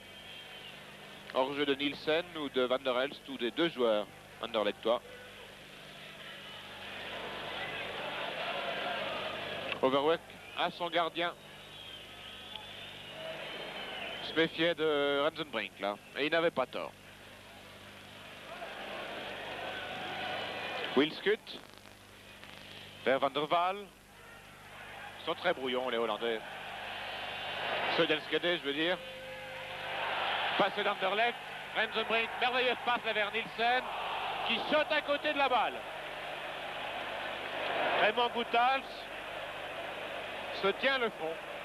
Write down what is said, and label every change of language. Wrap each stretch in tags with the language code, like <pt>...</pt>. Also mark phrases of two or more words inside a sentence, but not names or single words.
<fr>Hors-jeu de Nielsen ou de Van der Elst ou des deux joueurs anderlechtois. Overweg à son gardien. Se méfiait de Rensenbrink là, et il n'avait pas tort. Wilskut vers Van der Waal. Ils sont très brouillons les Hollandais. Söderskede, je veux dire. Passe d'Anderlecht. Rensenbrink, merveilleuse passe vers Nielsen qui saute à côté de la balle. Raymond Goethals se tient le fond.</fr>